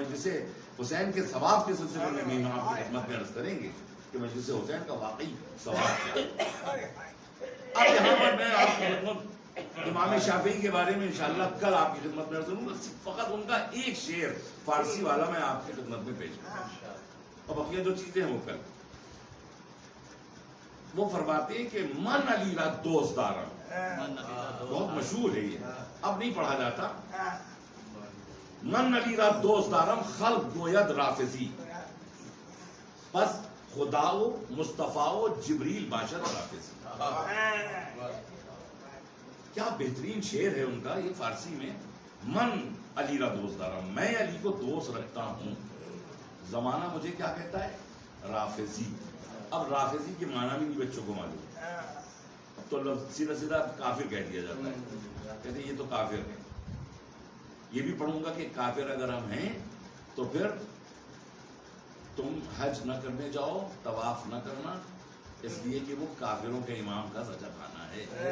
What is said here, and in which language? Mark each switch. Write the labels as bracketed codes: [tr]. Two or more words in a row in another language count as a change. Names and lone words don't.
[ur] مجلس حسین کے ثواب کے سلسلے میں بھی ہم آپ کی خدمت میں عرض کریں گے کہ مجلس حسین کا واقعی ثواب کیا ہے۔ اب یہاں پر میں آپ کی خدمت امام شافعی کے بارے میں انشاءاللہ کل آپ کی خدمت میں عرض کروں گا، فقط ان کا ایک شعر فارسی والا میں آپ کی خدمت میں پیش کروں گا، اور بقیہ جو چیزیں ہیں وہ کل۔ وہ فرماتے ہیں کہ [fa] من علی را دوست دارم، [ur] بہت مشہور ہے یہ، اب نہیں پڑھا جاتا، [fa] من علی را دوست دارم خلق گوید رافضی، پس خدا و مصطفیٰ و جبریل باشد رافضی۔ [ur] کیا بہترین شعر ہے ان کا یہ فارسی میں، [fa] من علی را دوست دارم، [ur] میں علی کو دوست رکھتا ہوں، زمانہ مجھے کیا کہتا ہے؟ رافضی۔ اب رافضی کے معنی بھی نہیں بچوں کو معلوم، اب تو سیدھا سیدھا کافر کہہ دیا جاتا ہے، کہتے ہیں یہ تو کافر ہے۔ یہ بھی پڑھوں گا کہ کافر اگر ہم ہیں تو پھر تم حج نہ کرنے جاؤ، طواف نہ کرنا، اس لیے کہ وہ کافروں کے امام کا سچا کھانا ہے.